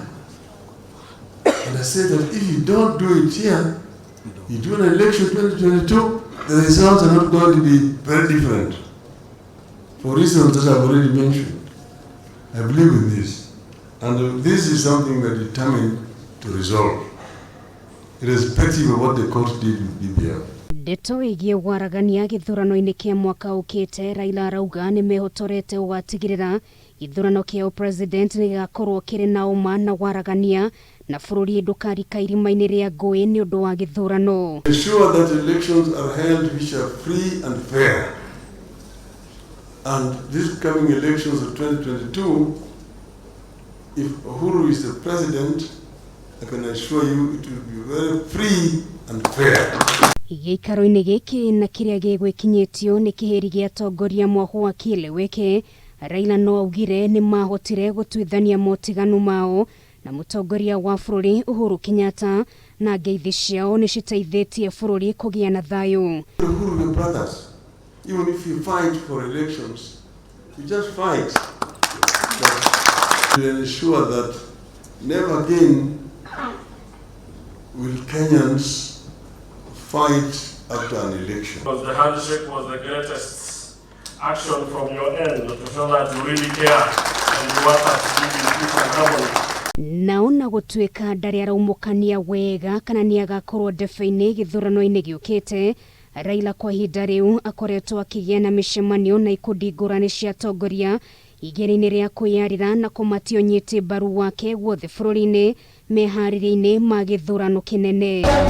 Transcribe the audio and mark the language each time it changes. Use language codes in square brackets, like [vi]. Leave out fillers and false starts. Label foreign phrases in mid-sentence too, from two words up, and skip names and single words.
[en] And I said that if you don't do it here, you do an election 2022, the results are not going to be very different. For reasons that I've already mentioned. I believe in this. And this is something that is determined to resolve, irrespective of what the court did with BBI. [ki] Ndeto igie waragania githurano-ini kia mwaka ukite, Raila arauga nimehotorete ugatigirira githurano kia president nigakorwo kiri na uma na waragania na bururi ndukarika irima-ini ria ngui ni undu wa githurano. [en] Ensure that elections are held which are free and fair. And these coming elections of 2022, if Uhuru is the president, I can assure you it will be very free and fair. [ki] Giikaro-ini giki na kiria gigwikinyitio ni kiheri gia atongoria mwahwa kieleweke. Raila no augire ni mahotire gutwithania motiganu mao na mutongoria wa bururi Uhuru Kenyatta na ngeithi ciao ni citeithitie bururi kugia na thayu. [en] Uhuru, your brothers, even if you fight for elections, you just fight. But we ensure that never again will Kenyans fight after an election. Because the handshake was the greatest action from your end to show that you really care and you want us to live in peace and harmony. [ki] Naona gutwika ndari araumukania wega kana niagakorwo ndebe-ini githurano-ini giukite. Raila kwa ihinda riu akoretwo akigia na micemanio na ikundi ngurani cia atongoria igeri-ini ria kwiyarira na kumatio nyiti mbaru wake wothe bururi-ini meharĩria-ini ma githurano kinene.